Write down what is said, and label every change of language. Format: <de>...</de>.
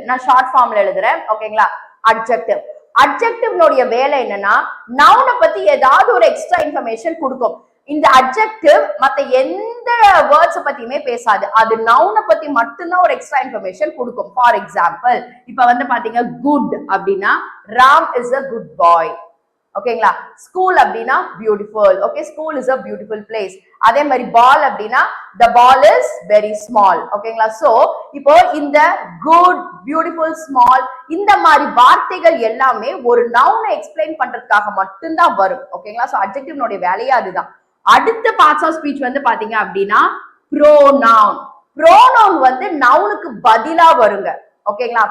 <ta>நான் ஷார்ட் ஃபார்ம்ல எழுதுறேன். ஓகேங்களா? அட்ஜெக்டிவ். அட்ஜெக்டிவ்னுடைய வேலை என்னன்னா நவுனை பத்தி ஏதாவது ஒரு எக்ஸ்ட்ரா இன்ஃபர்மேஷன் கொடுக்கும். இந்த அட்ஜெக்டிவ் மத்த எந்த வேர்ட்ஸ் பத்தியுமே பேசாது, அது நவுனை பத்தி மட்டும்தான் ஒரு எக்ஸ்ட்ரா இன்ஃபர்மேஷன் கொடுக்கும். ஃபார் எக்ஸாம்பிள், இப்ப பாத்தீங்க குட் அப்படின்னா</ta> <en>Ram is a good boy.</en> <ta>ஓகேங்களா? ஸ்கூல் அப்படின்னா beautiful. Okay,</ta> <en>School is a beautiful place.</en> <ta>அதே மாதிரி</ta> <en>ball</en> <ta>அப்படின்னா</ta> <en>the ball is very small.</en> <ta>ஓகேங்களா? சோ இப்போ இந்த குட், பியூட்டிஃபுல், ஸ்மால் இந்த மாதிரி வார்த்தைகள் எல்லாமே ஒரு நவுனை எக்ஸ்பிளைன் பண்றதுக்காக மட்டும்தான் வரும். ஓகேங்களா? சோ அட்ஜெக்டிவ்னுடைய வேலையே அதுதான். அடுத்த பார்ட்ஸ் ஆஃப் ஸ்பீச் பாத்தீங்க அப்படின்னா ப்ரோனவுன். ப்ரோனவுன் நவுனுக்கு பதிலா வருங்க. ஓகேங்களா?</ta>